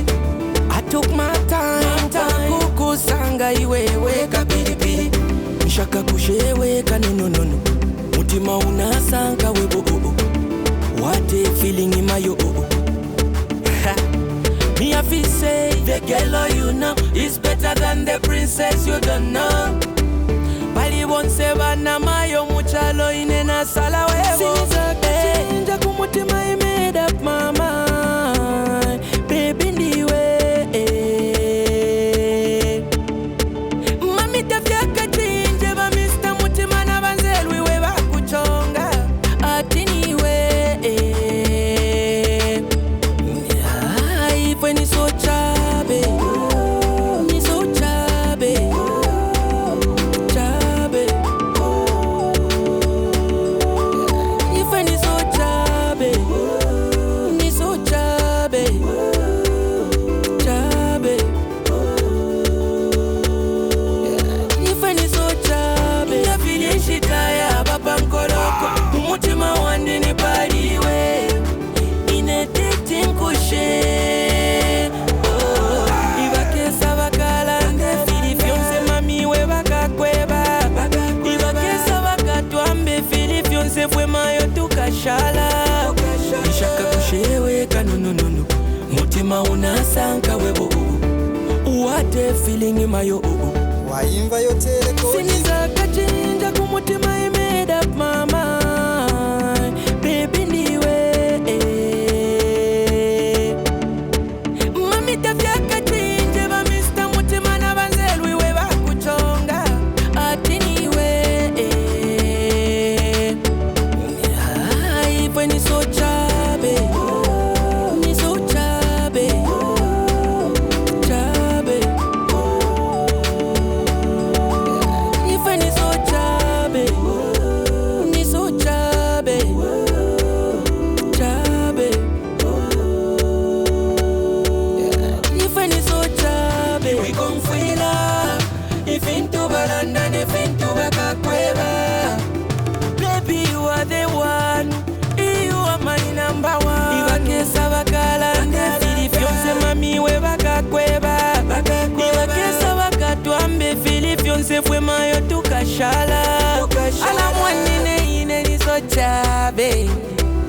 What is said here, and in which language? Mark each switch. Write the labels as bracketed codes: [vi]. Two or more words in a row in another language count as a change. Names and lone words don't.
[en] I took my time [bem] kukusanga iwewe kabidibidi. Nshaka kushewe kanenonono mutima unasanka webo [en] What a feeling in my Me have to say the girl you know is better than the princess you don't know. [bem] Bali wonse bana mayo muchalo inena sala wewo. Siniza kachinja kumutima [en] I made up my mind. [bem] Baby ndiwe Mami tafya kachinje ba Mr. Mutima na banzelwi we bakuchonga ati niwe Ife ni so chabe Ni so chabe Chabe Ife ni so chabe Ni so chabe Chabe Ife ni so chabe Ya fili shitaya baba nkoroko Umutima wandi ni baliwe Inetete nkushe Fue mayo tukashala Ishaka kushewe kanononono mutima unasanka webo [en] What a feeling in my [sw] Waimba yote rekodi [bem] Siniza kachinja kumutima [en] I made up my mind. [bem] Baby ndiwe Mami tafya kachinje ba Mr. Mutima na banzelwi we bakuchonga ati niwe Ni so chabe Ni so chabe Chabe Ife ni so chabe Ni so chabe Chabe Ife ni so chabe [en] We gon' feel up If [bem] into balanda [en] If [bem] into bakakweba [en] Baby you are the one number one. [bem] Ibakesa bakala ndefili fyonse mami we bakakweba. Ibakesa bakatwambe fili fyonse fwe mayo tukashala. Ala mwanine ine niso chabe